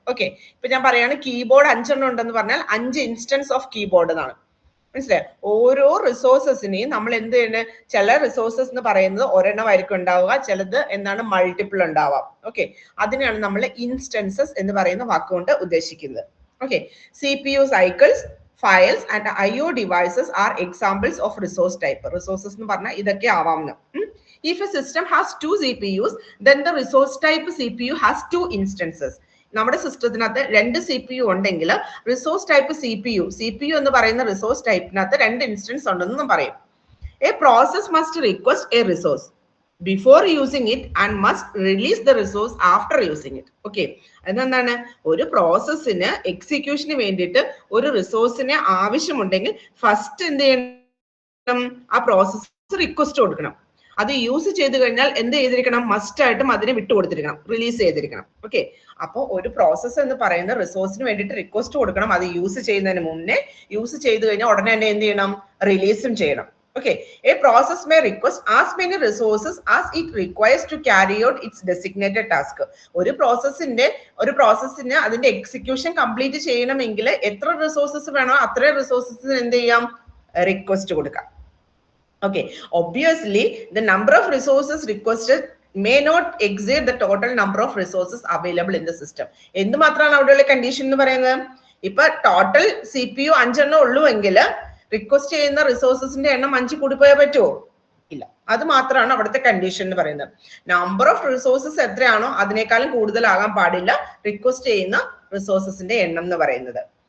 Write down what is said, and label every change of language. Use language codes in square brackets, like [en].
[ml] Okay, ഇപ്പൊ ഞാൻ പറയാണ് കീബോർഡ് 5 ഉണ്ടെന്ന് പറഞ്ഞാൽ 5 ഇൻസ്റ്റൻസ് ഓഫ് കീബോർഡ് എന്നാണ്. മനസ്സിലായോ? ഓരോ റിസോഴ്സസിനെയും നമ്മൾ എന്ത് ചെയ്യുന്നത്, ചില റിസോഴ്സസ് എന്ന് പറയുന്നത് ഒരെണ്ണമായിരിക്കും ഉണ്ടാവുക, ചിലത് എന്താണ് മൾട്ടിപ്പിൾ ഉണ്ടാവാം. ഓക്കെ, അതിനെയാണ് നമ്മൾ ഇൻസ്റ്റൻസസ് എന്ന് പറയുന്ന വാക്കുകൊണ്ട് ഉദ്ദേശിക്കുന്നത്. [en] Okay, CPU cycles, files and IO devices are examples of resource type. [ml] Resources എന്ന് പറഞ്ഞാൽ ഇതൊക്കെ ആവാമെന്ന്. [en] If a system has 2 CPUs, then the resource type CPU has 2 instances. [ml] നമ്മുടെ സിസ്റ്റത്തിനകത്ത് 2 CPU ഉണ്ടെങ്കിൽ റിസോഴ്സ് ടൈപ്പ് CPU എന്ന് പറയുന്ന റിസോഴ്സ് ടൈപ്പിനകത്ത് 2 ഇൻസ്റ്റൻസ് ഉണ്ടെന്ന് പറയും. [en] A process must request a resource before using it and must release the resource after using it. [ml] Okay, അതെന്താണ്, ഒരു പ്രോസസ്സിന് എക്സിക്യൂഷന് വേണ്ടിയിട്ട് ഒരു റിസോഴ്സിനെ ആവശ്യമുണ്ടെങ്കിൽ ഫസ്റ്റ് എന്ത് ചെയ്യണം, ആ പ്രോസസ് റിക്വസ്റ്റ് കൊടുക്കണം. അത് യൂസ് ചെയ്ത് കഴിഞ്ഞാൽ എന്ത് ചെയ്തിരിക്കണം, മസ്റ്റ് ആയിട്ടും അതിനെ വിട്ടുകൊടുത്തിരിക്കണം, റിലീസ് ചെയ്തിരിക്കണം. ഓക്കെ, അപ്പോൾ ഒരു പ്രോസസ്സ് എന്ന് പറയുന്ന റിസോഴ്സിന് വേണ്ടിയിട്ട് റിക്വസ്റ്റ് കൊടുക്കണം, അത് യൂസ് ചെയ്യുന്നതിന് മുന്നേ. യൂസ് ചെയ്ത് കഴിഞ്ഞാൽ ഉടനെ തന്നെ എന്ത് ചെയ്യണം, റിലീസും ചെയ്യണം. [en] Okay, a process may request as many resources as it requires to carry out its designated task. [ml] ഒരു പ്രോസസ്സിന് അതിന്റെ എക്സിക്യൂഷൻ കംപ്ലീറ്റ് ചെയ്യണമെങ്കിൽ എത്ര റിസോഴ്സസ് വേണോ അത്രയും റിസോഴ്സസിന് എന്ത് ചെയ്യാം, റിക്വസ്റ്റ് കൊടുക്കാം. [en] Okay, obviously the number of resources requested may not exceed the total number of resources available in the system. [ml] എന്ത് മാത്രമാണ് അവിടെയുള്ള കണ്ടീഷൻ എന്ന് പറയുന്നത്? ഇപ്പൊ ടോട്ടൽ CPU 5 എണ്ണം ഉള്ളൂ എങ്കിൽ റിക്വസ്റ്റ് ചെയ്യുന്ന റിസോഴ്സസിന്റെ എണ്ണം 5 കൂടിപ്പോയാൽ പറ്റുമോ? ഇല്ല. അത് മാത്രമാണ് അവിടുത്തെ കണ്ടീഷൻ എന്ന് പറയുന്നത്. നമ്പർ ഓഫ് റിസോഴ്സസ് എത്രയാണോ അതിനേക്കാളും കൂടുതലാകാൻ പാടില്ല റിക്വസ്റ്റ് ചെയ്യുന്ന റിസോഴ്സസിന്റെ എണ്ണം എന്ന് പറയുന്നത്.